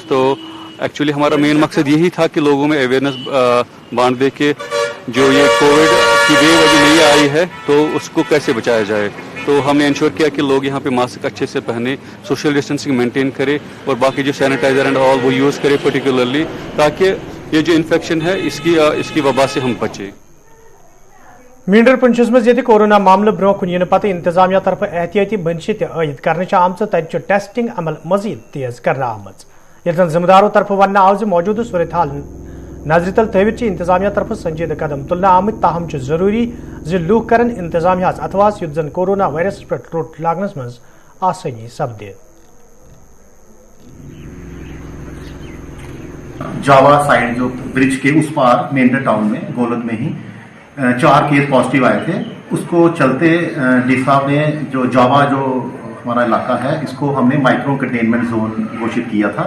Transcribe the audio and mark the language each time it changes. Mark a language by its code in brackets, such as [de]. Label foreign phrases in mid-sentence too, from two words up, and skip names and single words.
[hi] तो एक्चुअली हमारा मेन मकसद यही था कि लोगों में अवेयरनेस बांट दे के जो ये कोविड की वेव अभी नहीं आई है तो उसको कैसे बचाया जाए। तो हमने इंश्योर किया कि लोग यहाँ पे मास्क अच्छे से पहने, [en] social distancing maintain [hi] करें और बाकी जो [en] sanitizer and all [hi] वो यूज़ करें पर्टिकुलरली, ताकि ये जो इन्फेक्शन है इसकी वबा से हम बचें। [ks] मींडर पंचस मज ये कोरोना मामले ब्रो कुन इन पत इंतजामिया तरफ एहतियाती बनशी आयद कर आमच तत टेस्टिंग अमल मजीद तेज कर आमच, ये जिम्मेदारों तरफ वन आव मौजूद सूरत हाल नजर तल थवित इंतजामिया तरफ संजीदा कदम तुलना आमत। ताहम जरूरी लूख कर इंतजामिया अथवास युत जन कोरोना वायरस पे रोट लागनस मज आसानी सपदे। [hi] जावा साइड जो ब्रिज के उस पार मेंढर टाउन में गोलद में ही 4 केस पॉजिटिव आए थे। उसको चलते डी साहब ने जो जावा जो हमारा इलाका है इसको हमने [en] micro containment zone [hi] घोषित किया था।